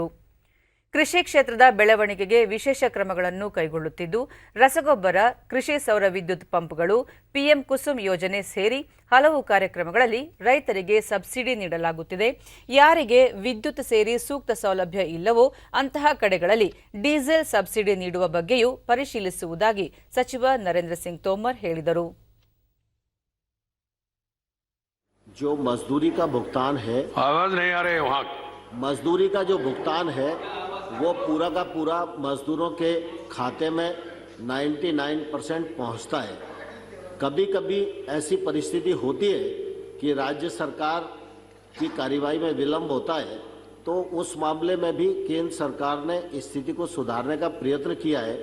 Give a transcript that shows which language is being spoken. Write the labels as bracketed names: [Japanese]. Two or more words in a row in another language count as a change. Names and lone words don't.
[Kannada] ಕೃಷಿ ಕ್ಷೇತ್ರದ ಬೆಳವಣಿಗೆಗೆ ವಿಶೇಷ ಕ್ರಮಗಳನ್ನು ಕೈಗೊಳ್ಳುತ್ತಿದ್ದು, ರಸಗೊಬ್ಬರ, ಕೃಷಿ ಸೌರ ವಿದ್ಯುತ್ ಪಂಪ್ಗಳು, ಪಿಎಂ ಕುಸುಮ್ ಯೋಜನೆ ಸೇರಿ ಹಲವು ಕಾರ್ಯಕ್ರಮಗಳಲ್ಲಿ ರೈತರಿಗೆ ಸಬ್ಸಿಡಿ ನೀಡಲಾಗುತ್ತಿದೆ. ಯಾರಿಗೆ ವಿದ್ಯುತ್ ಸೇರಿ ಸೂಕ್ತ ಸೌಲಭ್ಯ ಇಲ್ಲವೋ ಅಂತಹ ಕಡೆಗಳಲ್ಲಿ ಡೀಸೆಲ್ ಸಬ್ಸಿಡಿ ನೀಡುವ ಬಗ್ಗೆಯೂ ಪರಿಶೀಲಿಸುವುದಾಗಿ ಸಚಿವ ನರೇಂದ್ರ ಸಿಂಗ್ ತೋಮರ್ ಹೇಳಿದರು. [Hindi] जो मजदूरी का भुगतान है, आवाज नहीं आ रही वहाँ, मजदूरी का जो भुगतान है वो पूरा का पूरा मजदूरों के खाते में 99% पहुँचता है. कभी कभी ऐसी परिस्थिति होती है कि राज्य सरकार की कार्यवाही में विलंब होता है, तो उस मामले में भी केंद्र सरकार ने स्थिति को सुधारने का प्रयत्न किया है.